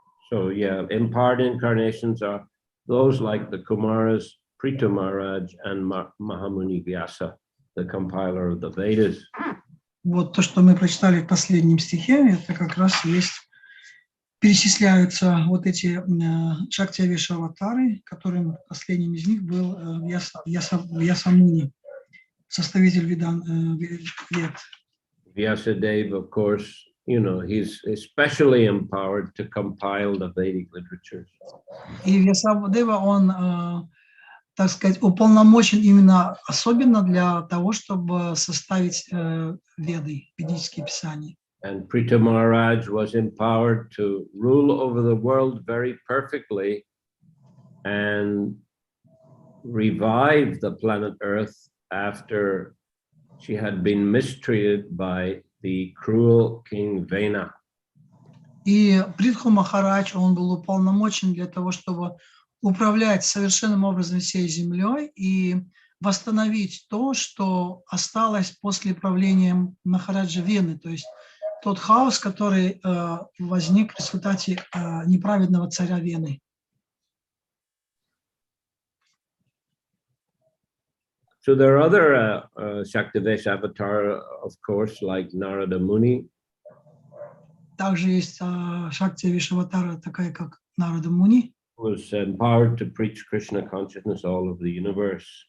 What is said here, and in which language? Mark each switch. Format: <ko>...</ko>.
<en>So yeah, in part incarnations are those like the Kumaras, Prithu Maharaj, and Mahamuni Vyasa, the compiler of the Vedas.</en> <ru>Вот то, что мы прочитали в последнем стихе, это как раз есть, перечисляются вот эти Shakyavesha-аватары, которым последним из них был Vyasa-Muni, составитель Вед.</ru> <en>Vyasadeva, of course, you know, he's especially empowered to compile the Vedic literatures.</en> <ru>И Вьясадева, он, так сказать, уполномочен именно особенно для того, чтобы составить Веды, ведические писания.</ru> <en>And Pritha Maharaj was empowered to rule over the world very perfectly and revive the planet Earth after she had been mistreated by the cruel King Vena.</en> <ru>И Притху Махарадж, он был уполномочен для того, чтобы управлять совершенным образом всей землей и восстановить то, что осталось после правления Махараджа Вены, то есть тот хаос, который возник в результате неправедного царя Вены.</ru> <en>So there are other Shaktivesh avatars, of course, like Narada Muni.</en> <ru>Также есть Шакти Вишаватара, такая как Нарада Муни,</ru> <en>Was empowered to preach Krishna consciousness all over the universe.</en>